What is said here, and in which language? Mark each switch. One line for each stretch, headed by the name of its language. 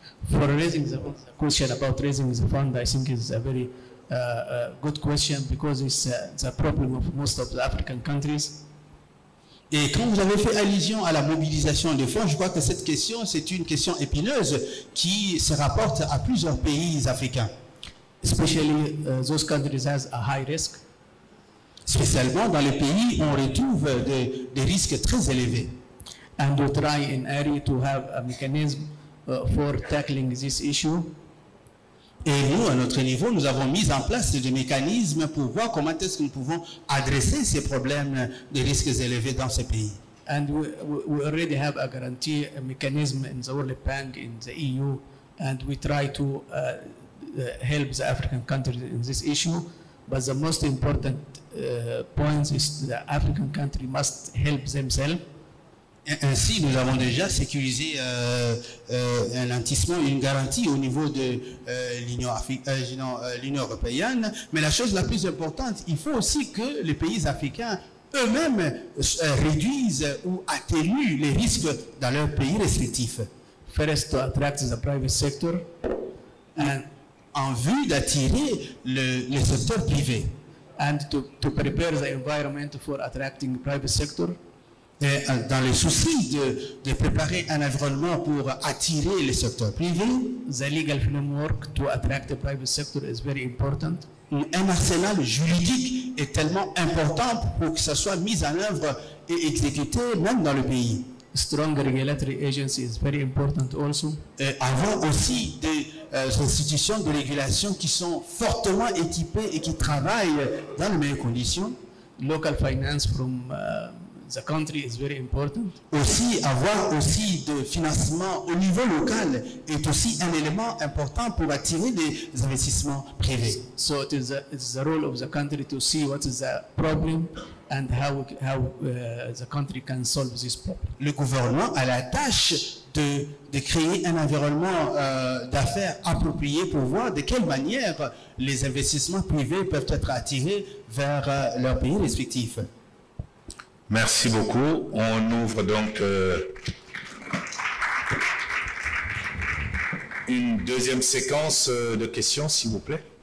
English: For raising the question about raising the fund, I think is a very good question, because it's the problem of most of the African countries.
French: Et quand vous avez fait allusion à la mobilisation de fonds, je crois que cette question, c'est une question épineuse qui se rapporte à plusieurs pays africains.
English: Especially those countries has a high risk.
French: Spécialement dans les pays où on retrouve des risques très élevés.
English: And we try in area to have a mechanism for tackling this issue.
French: Et nous, à notre niveau, nous avons mis en place des mécanismes pour voir comment est-ce que nous pouvons adresser ces problèmes de risques élevés dans ces pays.
English: And we already have a guarantee mechanism in the World Bank, in the EU, and we try to help the African countries in this issue. But the most important point is the African country must help themselves.
French: Ainsi, nous avons déjà sécurisé un lentissement, une garantie au niveau de l'Union européenne. Mais la chose la plus importante, il faut aussi que les pays africains eux-mêmes réduisent ou atténuent les risques dans leurs pays respectifs.
English: First, to attract the private sector,
French: and en vue d'attirer le secteur privé.
English: And to prepare the environment for attracting private sector.
French: Et dans le souci de préparer un environnement pour attirer le secteur privé,
English: the legal framework to attract the private sector is very important.
French: Un arsenal juridique est tellement important pour que ça soit mis en œuvre et exécuté même dans le pays.
English: Strong regulatory agency is very important also.
French: Et avoir aussi des institutions de régulation qui sont fortement équipées et qui travaillent dans les meilleures conditions.
English: Local finance from the country is very important.
French: Aussi, avoir aussi de financement au niveau local est aussi un élément important pour attirer des investissements privés.
English: So it's the role of the country to see what is the problem and how the country can solve this problem.
French: Le gouvernement a la tâche de créer un environnement d'affaires approprié pour voir de quelle manière les investissements privés peuvent être attirés vers leurs pays respectifs. Merci beaucoup. On ouvre donc une deuxième séquence de questions, s'il vous plaît.